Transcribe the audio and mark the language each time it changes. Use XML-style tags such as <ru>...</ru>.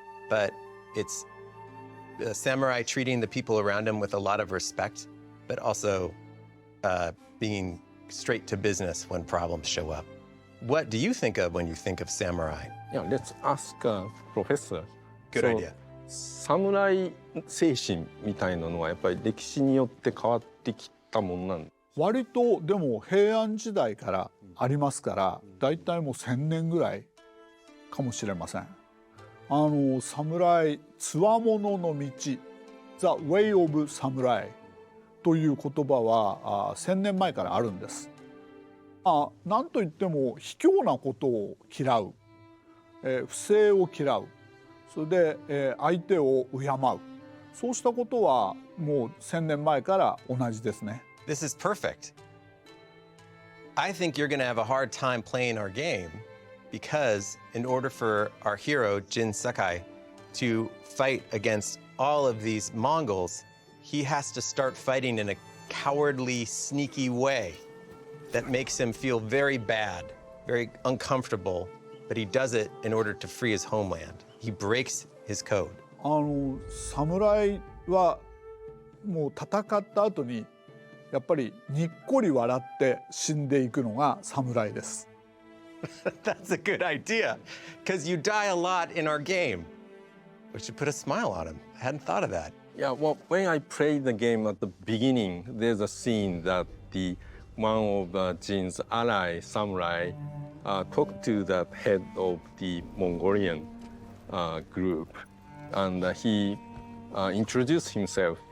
<en>But it's the samurai treating the people around him with a lot of respect, but also being straight to business when problems show up. What do you think of when you think of samurai? Yeah, let's ask Professor. Good idea.</en> <ja>サムライ精神みたいなのはやっぱり歴史によって変わってきたものなんです。割とでも平安時代からありますから、だいたいもう1000年ぐらいかもしれません。侍、つわものの道、</ja> <en>The Way of Samurai</en> <ja>という言葉は1000年前からあるんです。なんといっても卑怯なことを嫌う、不正を嫌う、それで、相手を敬う、そうしたことはもう1000年前から同じですね。</ja> <en>This is perfect. I think you're going to have a hard time playing our game because in order for our hero, Jin Sakai, to fight against all of these Mongols, he has to start fighting in a cowardly, sneaky way that makes him feel very bad, very uncomfortable, but he does it in order to free his homeland. He breaks his code.</en> <ja>侍はもう戦った後にやっぱりにっこり笑って死んでいくのが侍です。</ja> <en>That's a good idea, because you die a lot in our game. We should put a smile on him. I hadn't thought of that. Yeah, well, when I played the game at the beginning, there's a scene that one of Jin's ally, samurai, talked to the head of the Mongolian group, and he introduced himself.</en>